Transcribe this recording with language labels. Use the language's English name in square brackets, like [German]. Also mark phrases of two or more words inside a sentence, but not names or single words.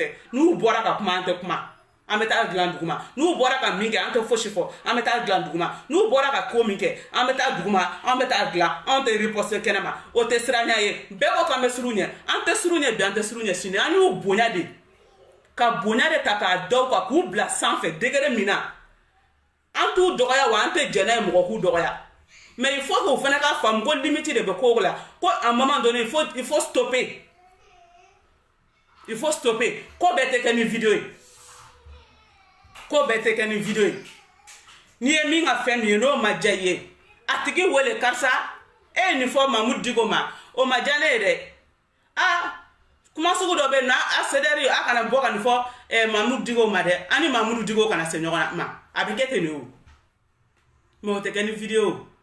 [Bambara] tɛ n'u bɔra ka kuma an tɛ kuma an bɛ taa dilan duguma n'u bɔra ka min kɛ an tɛ fosi fɔ an bɛ taa dilan duguma n'u bɔra ka ko min kɛ an bɛ taa duguma an bɛ taa dilan anw tɛ riposte kɛnɛma o tɛ siranya ye bɛɛ ko k'an bɛ siru ɲɛ an tɛ siru ɲɛ bi an tɛ siru ɲɛ sini an y'u bonya de ka bonya de ta k'a da u kan k'u bila sanfɛ degré min na an t'u dɔgɔya wa an tɛ jɛn n'a ye mɔgɔ k'u dɔgɔya [French] mais il faut que [Bambara] u fana k'a faamu ko limite de bɛ ko la ko [French] à un moment donné il faut stopper [Bambara] ko bɛɛ tɛ kɛ ni vidéo ye ko bɛɛ tɛ kɛ ni vidéo ye n'i ye min ka fɛn min ye n'o ma diya i ye a tigi wele karisa e ye nin fɔ Mamudu Diko ma o ma diya ne ye dɛ kuma sugu dɔ bɛ yen nɔ a CDR a kana bɔ ka nin fɔ Mamudu Diko ma dɛ an ni Mamudu Diko kana se ɲɔgɔn ma a bɛ kɛ ten de o mais o tɛ kɛ ni vidéo